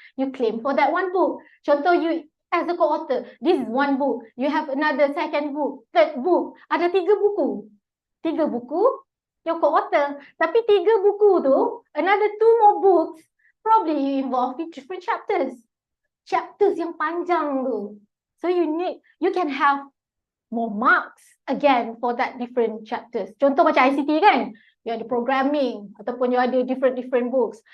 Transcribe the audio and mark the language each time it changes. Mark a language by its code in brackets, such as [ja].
[en] You claim for that one book. [ms] Contoh [en] you as a co-author, this is one book. You have another second book, third book. [ms] Ada 3 buku. 3 buku, [en] you're co-author. [ms] Tapi 3 buku tu, [en] another 2 more books, probably you involved in different chapters. [ms] Chapters yang panjang tu. [en] So you can have more marks again for that different chapters. [ms] Contoh macam ICT kan, you ada programming ataupun you ada [en] different books.